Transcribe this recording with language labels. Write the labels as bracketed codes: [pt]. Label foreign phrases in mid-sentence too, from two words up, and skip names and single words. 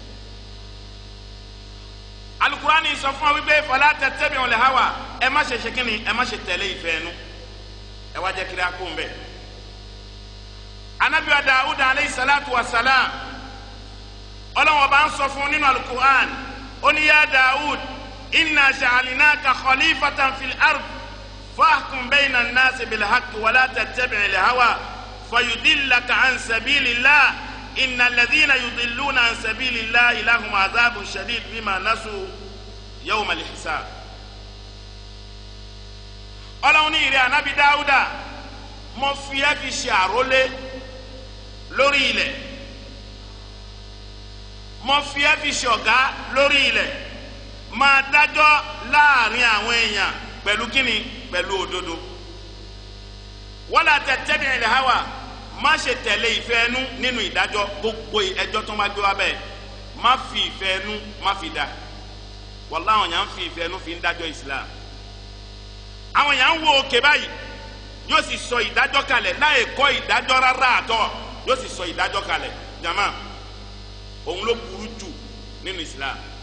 [yo] alukurani sọ fún wa wípé [ar] فلا تتبعوا الهوى [yo] ẹ má ṣe ṣe kíni ẹ má ṣe tẹ̀lé ìfẹ́ ẹnu ẹ wá jẹ́ kiri akó ń bẹ̀. anabi wa Dawud [ar] عليه الصلاة والسلام [yo] Ọlọ́hun bá ń sọ fún nínú alukuran ó ní [ar] يا داود إنا جعلناك خليفة في الأرض فاحكم بين الناس بالحق ولا تتبع الهوى فيضلك عن سبيل الله إن الذين يضلون عن سبيل الله لهم عذاب شديد بما نسوا يوم الحساب. [yo] Ọlọ́run ní ìrẹ́ anabi Dáúdà mo fi ẹ́ fi ṣe àrólé lórí ilẹ̀ mo fi ẹ́ fi ṣe ọ̀gá lórí ilẹ̀ máa dájọ́ láàrin àwọn èèyàn pẹ̀lú kíni pẹ̀lú òdodo [ar] ولا تتبع الهوى [yo] má ṣe tẹ̀lé ìfẹ́ ẹnu nínú ìdájọ́ gbogbo ẹjọ́ tó máa gbé wá bẹ́ẹ̀ má fi ìfẹ́ ẹnu má fi dá wallahi àwọn èèyàn ń fi ìfẹ́ ẹnu fi ń dájọ́ Islam àwọn èèyàn ń wo òkè báyìí yóò sì sọ ìdájọ́ kalẹ̀ láì kọ́ ìdájọ́ rárá àtọ́ yóò sì sọ ìdájọ́ kalẹ̀ jama òun ló burú jù nínú Islam